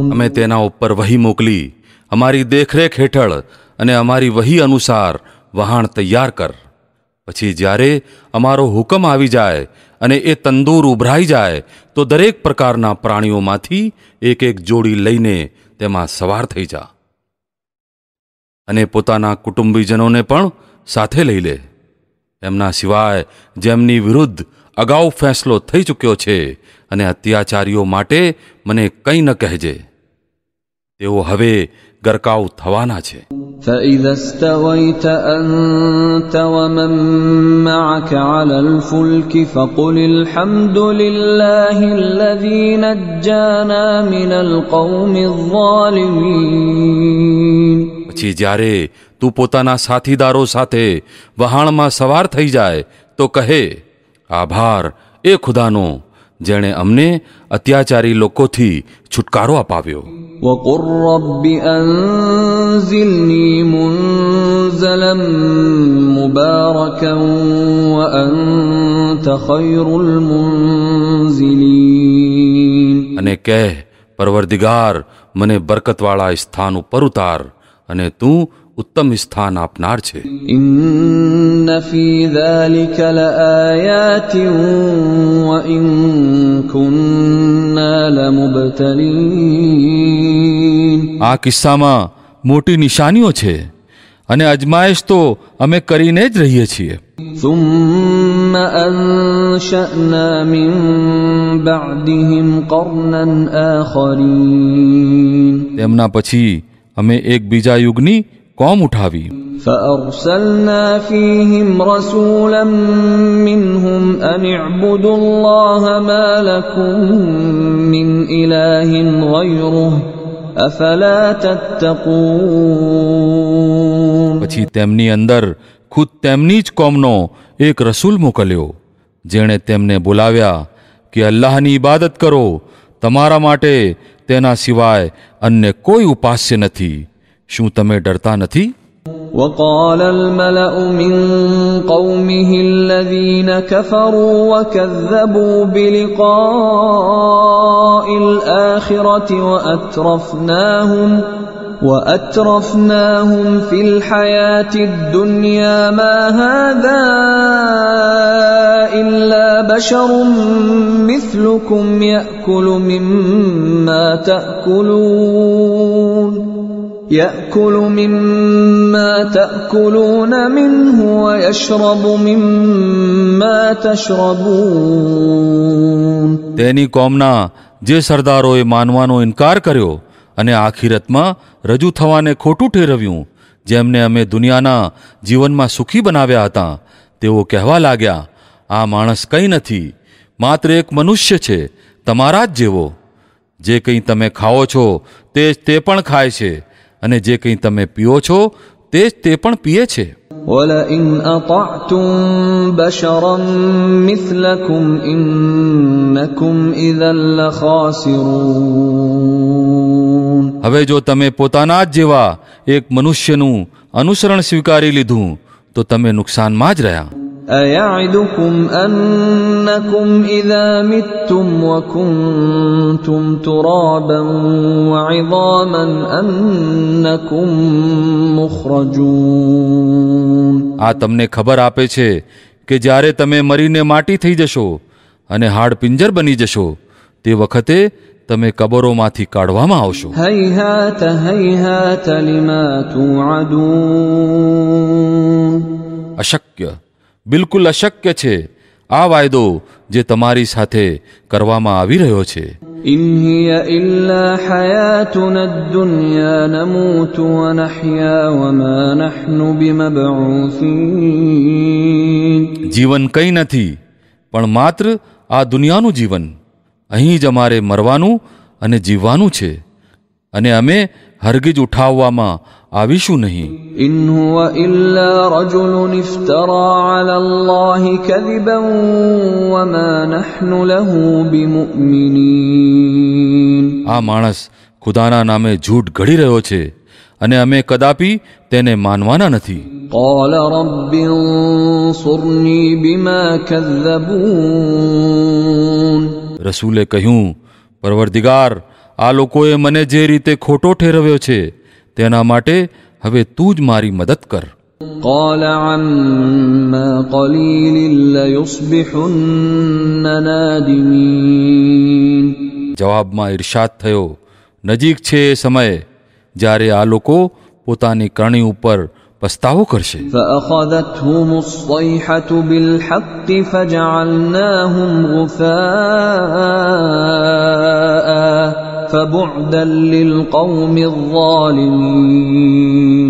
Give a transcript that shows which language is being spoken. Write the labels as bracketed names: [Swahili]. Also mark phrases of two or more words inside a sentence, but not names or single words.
[Gujarati] અમે તેના ઉપર વહી મોકલી, અમારી દેખરેખ હેઠળ અને અમારી વહી અનુસાર વહાણ તૈયાર કર. પછી જ્યારે અમારો હુકમ આવી જાય અને એ તંદૂર ઉભરાઈ જાય તો દરેક પ્રકારના પ્રાણીઓમાંથી એક એક જોડી લઈને તેમાં સવાર થઈ જા અને પોતાના કુટુંબીજનોને પણ સાથે લઈ લે. એમના સિવાય જેમની વિરુદ્ધ અગાઉ ફેંસલો થઈ ચૂક્યો છે અને અત્યાચારીઓ માટે મને કંઈ ન કહેજે. તેઓ હવે ગરકાવ થવાના છે. [Arabic] فإذا استويت أنت ومن معك على الفلك فقل الحمد لله الذي نجانا من القوم الظالمين. [Gujarati] પછી જ્યારે તું પોતાના સાથીદારો સાથે વહાણમાં સવાર થઈ જાય તો કહે, આભાર એ ખુદાનો જેણે અમને અત્યાચારી લોકોથી છુટકારો અપાવ્યો. [Arabic] وقل رب أنزلني منزلا مباركا وأنت خير المنزلين. [Gujarati] અને કહે, પરવરદિગાર મને બરકતવાળા સ્થાન ઉપર ઉતાર અને તું ઉત્તમ સ્થાન આપનાર છે. [Arabic] إن في ذلك لآيات وإن كنا لمبتلين. [Gujarati] આ કિસ્સામાં મોટી નિશાનીઓ છે અને અજમાયશ તો અમે કરીને જ રહીએ છીએ. [Arabic] ثم أنشأنا من بعدهم قرنا آخرين. [Gujarati] તેમના પછી અમે એક બીજા યુગની કોમ ઉઠાવી. [Arabic] فأرسلنا فيهم رسولا منهم أن اعبدوا الله ما لكم من إله غيره أفلا تتقون. [Gujarati] પછી તેમની અંદર ખુદ તેમની જ કોમનો એક રસૂલ મોકલ્યો, જેણે તેમને બોલાવ્યા કે અલ્લાહની ઇબાદત કરો, તમારા માટે તેના સિવાય અન્ય કોઈ ઉપાસ્ય નથી. શું તમે ડરતા નથી? [Arabic] وقال الملأ من قومه الذين كفروا وكذبوا بلقاء الآخرة وأترفناهم في الحياة الدنيا ما هذا إلا بشر مثلكم يأكل مما تأكلون منه ويشرب مما تشربون. [Gujarati] તેની કોમના જે સરદારોએ માનવાનો ઇનકાર કર્યો અને આખિરતમાં રજૂ થવાને ખોટું ઠેરવ્યું, જેમને અમે દુનિયાના જીવનમાં સુખી બનાવ્યા હતા, તેઓ કહેવા લાગ્યા, આ માણસ કંઈ નથી, માત્ર એક મનુષ્ય છે, તમારા જ જેવો. જે કંઈ તમે ખાઓ છો તે જ તે પણ ખાય છે અને જે કંઈ તમે પીઓ છો તે જ તે પણ પીએ છે. [Arabic] وَلَئِنْ أَطَعْتُمْ بَشَرًا مِثْلَكُمْ إِنَّكُمْ إِذًا لَخَاسِرُونَ. [Gujarati] હવે જો તમે પોતાના જ જેવા એક મનુષ્યનું અનુસરણ સ્વીકારી લીધું તો તમે નુકસાનમાં જ રહ્યા. [Arabic] أَيَعِدُكُمْ أَنَّكُمْ إِذَا مِتُّمْ وَكُنْتُمْ تُرَابًا وَعِظَامًا أَنَّكُمْ مُخْرَجُونَ. [Gujarati] આ તમને ખબર આપે છે કે જ્યારે તમે મરીને માટી થઈ જશો અને હાડપિંજર બની જશો તે વખતે તમે કબરોમાંથી કાઢવામાં આવશો. [Arabic] هَيْهَاتَ هَيْهَاتَ لِمَا تُوعَدُونَ. [Gujarati] અશક્ય, બિલકુલ અશક્ય છે આ વાયદો જે તમારી સાથે કરવામાં આવી રહ્યો છે. [Arabic] إِنْ هِيَ إِلَّا حَيَاتُنَا الدُّنْيَا نَمُوتُ وَنَحْيَا وَمَا نَحْنُ بِمَبْعُوثِينَ. [Gujarati] જીવન કંઈ નથી પણ માત્ર આ દુનિયાનું જીવન. અહીં જ અમારે મરવાનું અને જીવવાનું છે અને અમે હરગીજ ઉઠાવવામાં આવીશું નહીં. [Arabic] إِنْ هُوَ إِلَّا رَجُلٌ افْتَرَى عَلَى اللَّهِ كَذِبًا وَمَا نَحْنُ لَهُ بِمُؤْمِنِينَ. [Gujarati] આ માણસ ખુદાના નામે ઝૂઠ ઘડી રહ્યો છે અને અમે કદાપી તેને માનવાના નથી. [Arabic] قال رب انصرني بما كذبون [Gujarati] રસૂલે કહ્યું, પરવરદિગાર, આ લોકોએ મને જે રીતે ખોટો ઠેરવ્યો છે તેના માટે હવે તું જ મારી મદદ કર. [Arabic] قال عما قليل ليصبحن نادمين [Gujarati] જવાબમાં ઇરશાદ થયો, નજીક છે એ સમય જ્યારે આ લોકો પોતાની કરણી ઉપર પસ્તાવો કરશે. [Arabic] فأخذتهم الصيحة بالحق فجعلناهم غثاء فبعدا للقوم الظالمين